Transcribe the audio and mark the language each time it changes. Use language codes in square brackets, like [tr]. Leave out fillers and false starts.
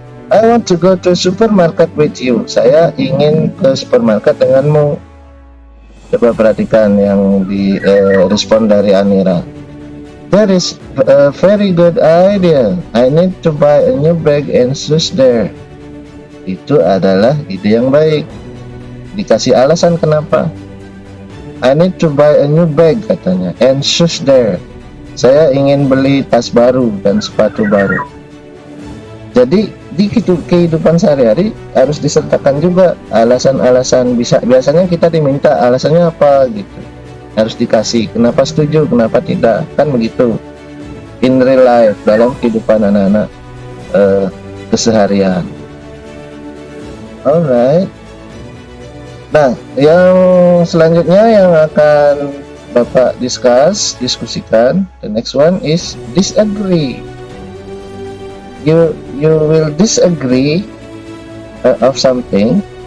[en] I want to go to supermarket with you. [id] Saya ingin ke supermarket denganmu. Coba perhatikan yang respon dari Amira. [en] That is a very good idea. I need to buy a new bag and shoes there. [id] Itu adalah ide yang baik. Dikasih alasan kenapa. [en] I need to buy a new bag katanya, and shoes there. [id] Saya ingin beli tas baru dan sepatu baru. Jadi di kehidupan sehari-hari harus disertakan juga alasan-alasan. Biasanya kita diminta alasannya apa gitu, harus dikasih kenapa setuju, kenapa tidak, kan begitu [en] in real life, [id] dalam kehidupan anak-anak keseharian. [en] Alright. [id] Nah, yang selanjutnya yang akan Bapak diskusikan, [en] the next one is disagree. You will disagree of something.